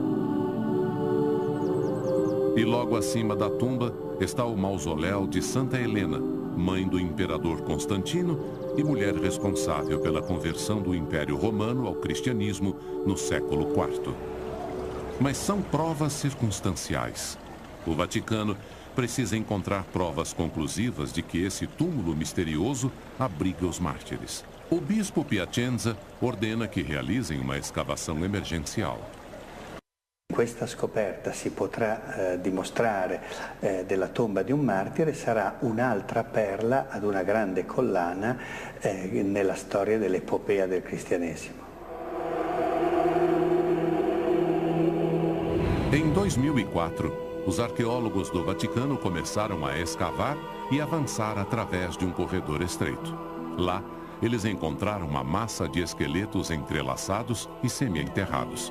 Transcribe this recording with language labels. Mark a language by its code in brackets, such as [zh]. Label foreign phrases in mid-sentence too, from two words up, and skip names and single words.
[pt] E logo acima da tumba está o mausoléu de Santa Helena, mãe do imperador Constantino e mulher responsável pela conversão do Império Romano ao cristianismo no século IV. Mas são provas circunstanciais. O Vaticano precisa encontrar provas conclusivas de que esse túmulo misterioso abriga os mártires. O bispo Piacenza ordena que realizem uma escavação emergencial. [it] Questa scoperta si potrà dimostrare della tomba di un martire, sarà un'altra perla ad una grande collana nella storia dell'epopea del cristianesimo. [pt] Em 2004, os arqueólogos do Vaticano começaram a escavar e avançar através de um corredor estreito. Lá, eles encontraram uma massa de esqueletos entrelaçados e semi-enterrados.